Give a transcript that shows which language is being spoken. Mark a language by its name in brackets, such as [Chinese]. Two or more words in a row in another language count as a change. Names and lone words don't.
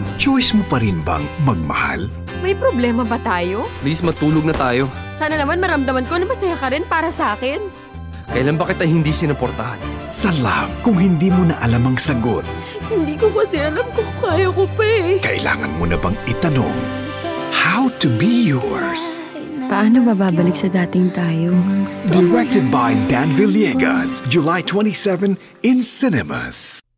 [Filipino] choice mo pa rin bang magmahal? May problema ba tayo? Please, matulog na tayo. Sana naman maramdaman ko na masaya ka rin para sa akin. Kailan ba kita hindi sinuportahan? Sa love, kung hindi mo na alam ang sagot, Hindi ko kasi alam kung kaya ko pa eh. kailangan mo na bang itanong, [English] how to be yours? [Filipino] Paano ba babalik sa dating tayo? [English] Directed by Dan Villegas, July 27 in cinemas.